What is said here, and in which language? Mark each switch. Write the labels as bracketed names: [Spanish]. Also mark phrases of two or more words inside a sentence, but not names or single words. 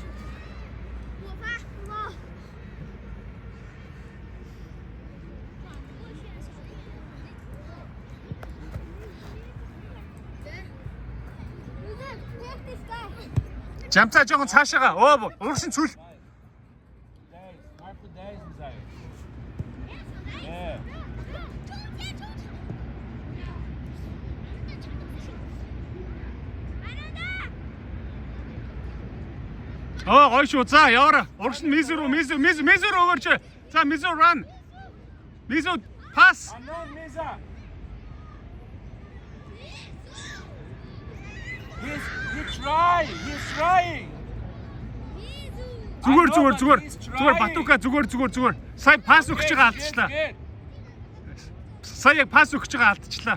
[Mongolian] Жамцаа жоохон цаашаага. Оо урагшин цүл. [Portuguese] 10, marco 10, Misael. É. [Mongolian] Гоё шүү. За яваарай. Урагшин Мизу өгөөч. За Мизу run. Мизу pass. [English] Anon, Misa. He's trying. [Mongolian] Зүгээр Батука зүгээр. Сая пас өгч байгаа алдчихлаа. Сая яг пас өгч байгаа алдчихлаа.